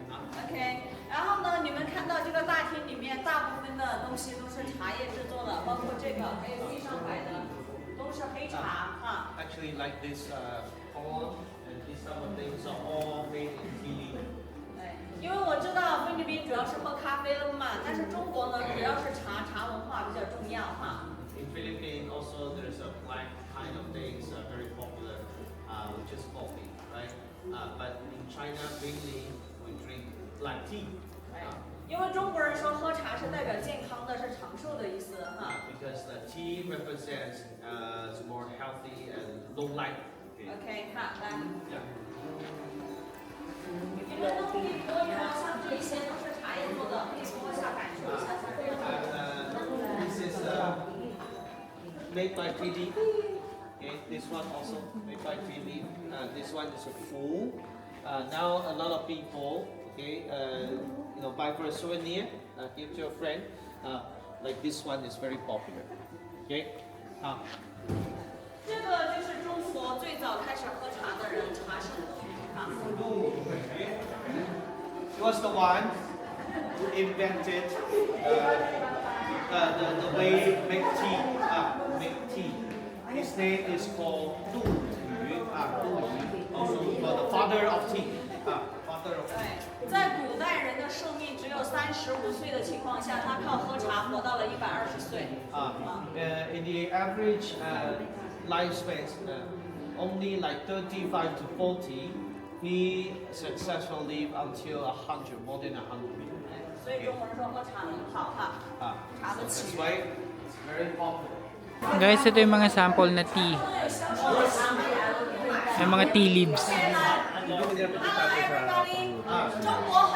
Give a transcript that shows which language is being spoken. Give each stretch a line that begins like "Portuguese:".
Chinese: OK，然后呢，你们看到这个大厅里面大部分的东西都是茶叶制作的，包括这个，还有地上摆的都是黑茶啊。
English: Actually, like this column and these some of things are all made in tea.
Chinese: 对，因为我知道菲律宾主要是喝咖啡了嘛，但是中国呢主要是茶，茶文化比较重要哈。
English: In Philippines, also there's a black kind of things very popular, which is coffee, right? But in China, mainly we drink black tea.
Chinese: 因为中国人说喝茶是代表健康的，是长寿的意思哈。
English: Because the tea represents more healthy and long life.
Chinese: OK， 看来，
English: Yeah.
Chinese: 你们都可以摸一摸，像这些都是茶叶做的，可以摸一下感受一下像这样。
English: This is made by tea leaf. Okay, this one also made by tea leaf. This one is a full. Now a lot of people, okay, buy for a souvenir, give to a friend. Like this one is very popular. Okay.
Chinese: 这个就是中国最早开始喝茶的人，茶圣啊。
English: He was the one who invented the way make tea. Make tea. His name is called Du Yu. Also called the father of tea. Father of tea.
Chinese: 对，在古代人的寿命只有35岁的情况下，他靠喝茶活到了120岁。
English: In the average lifespan, only like 35 to 40, he successfully lived until 100, more than 100.
Chinese: 所以中国人说喝茶很好哈。茶的
English: That's
Chinese: 起
English: why it's very popular.
Filipino: Guys, ito yung mga sample na tea. Yung mga tea leaves.
English: Hello everybody，中国